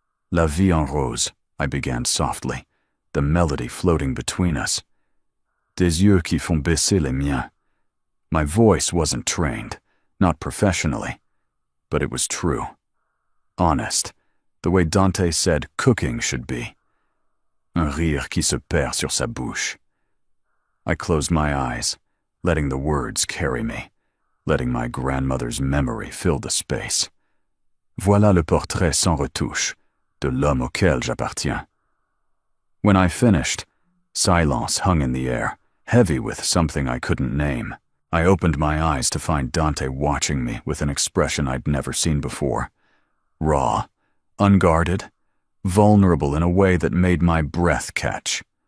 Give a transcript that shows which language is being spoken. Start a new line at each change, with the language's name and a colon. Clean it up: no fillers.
English: "La vie en rose," I began softly, the melody floating between us.
French: "Des yeux qui font baisser les miens."
English: My voice wasn't trained, not professionally, but it was true. Honest, the way Dante said cooking should be.
French: Un rire qui se perd sur sa bouche.
English: I closed my eyes, letting the words carry me, letting my grandmother's memory fill the space.
French: Voilà le portrait sans retouche de l'homme auquel j'appartiens.
English: When I finished, silence hung in the air, heavy with something I couldn't name. I opened my eyes to find Dante watching me with an expression I'd never seen before. Raw, unguarded, vulnerable in a way that made my breath catch.